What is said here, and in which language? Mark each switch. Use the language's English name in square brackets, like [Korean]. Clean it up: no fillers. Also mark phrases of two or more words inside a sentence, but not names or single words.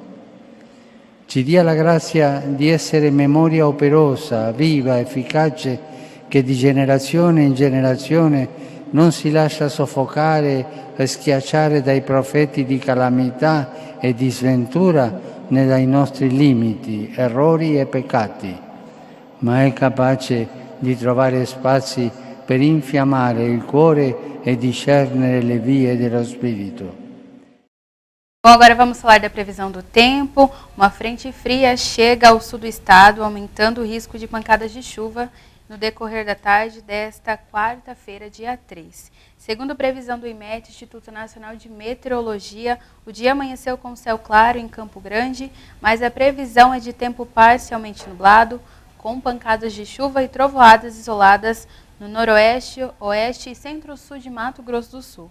[Italian] Ci dia la grazia di essere memoria operosa, viva, efficace, che di generazione in generazione non si lascia soffocare e schiacciare dai profeti di calamità e di sventura né dai nostri limiti, errori e peccati, ma è capace di trovare spazi per infiammare il cuore e discernere le vie dello Spirito. [Portuguese] Bom, agora vamos falar da previsão do tempo. Uma frente fria chega ao sul do estado, aumentando o risco de pancadas de chuva no decorrer da tarde desta quarta-feira, dia 3. Segundo a previsão do IMET, Instituto Nacional de Meteorologia, o dia amanheceu com céu claro em Campo Grande, mas a previsão é de tempo parcialmente nublado, com pancadas de chuva e trovoadas isoladas no noroeste, oeste e centro-sul de Mato Grosso do Sul.